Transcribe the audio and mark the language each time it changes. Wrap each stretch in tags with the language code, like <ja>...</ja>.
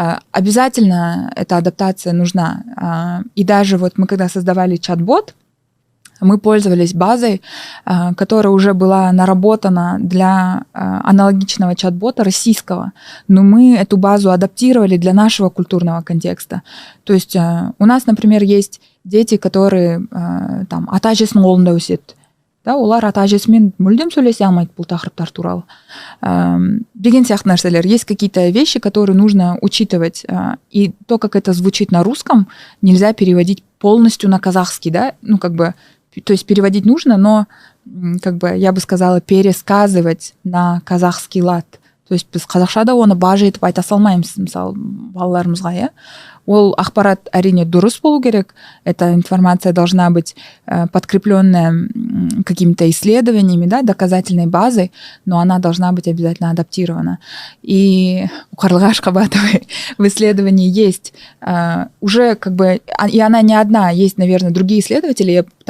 <ru>Обязательно эта адаптация нужна. И даже вот мы когда создавали чат-бот, мы пользовались базой, которая уже была наработана для аналогичного чат-бота российского, но мы эту базу адаптировали для нашего культурного контекста. То есть у нас, например, есть дети, которые там</ru> <kk>ата-әжесінің қолында өседі. Да, олар ата-әжесімен мүлдем сөйлесе алмайды бұл тақырыптар туралы. Деген сияқты нәрселер.</kk> <ru>Есть какие-то вещи, которые нужно учитывать. И то, как это звучит на русском, нельзя переводить полностью на казахский, да? Ну, как бы, то есть переводить нужно, но, как бы, я бы сказала, пересказывать на казахский лад. То есть</ru> <kk>біз қазақшада оны бажы етіп айта салмаймыз, мысалы, балаларымызға, иә. Ол ақпарат әрине дұрыс болу керек.</kk> <ru>Эта информация должна быть подкрепленная какими-то исследованиями, да, доказательной базой, но она должна быть обязательно адаптирована. И у Карлыгаш Кабатовой в исследовании есть уже как бы, и она не одна, есть, наверное, другие исследователи.</ru>